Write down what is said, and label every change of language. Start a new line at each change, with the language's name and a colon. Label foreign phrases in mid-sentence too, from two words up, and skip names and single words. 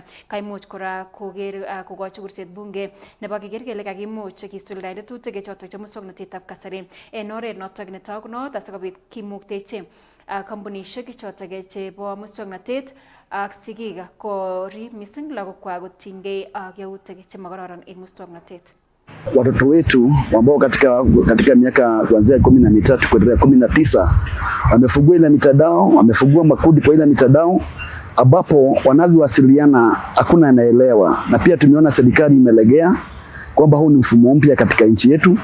Kalenjin: Kaimuch kora kokochi kurset bunge nebo keker kele kakimuch kisuldaen tetutik chotok chebo muswoknotetab kasari en oret notok netogunot asikobit kimuktechi kampunisiek chotok chebo muswoknotet ak sigik korib missing lagokwak kotinygei ak yautik chemakororon en muswoknotet.
Swahili: Watoto wetu ambao katika miaka kuanzia 13 kuendelea 19 wamefungua ile mitandao, wamefungua makundi kwa ile mitandao ambapo wanavyowasiliana hakuna anaelewa, na pia tumeona serikali imelegea kwamba huu ni mfumo mpya katika nchi yetu.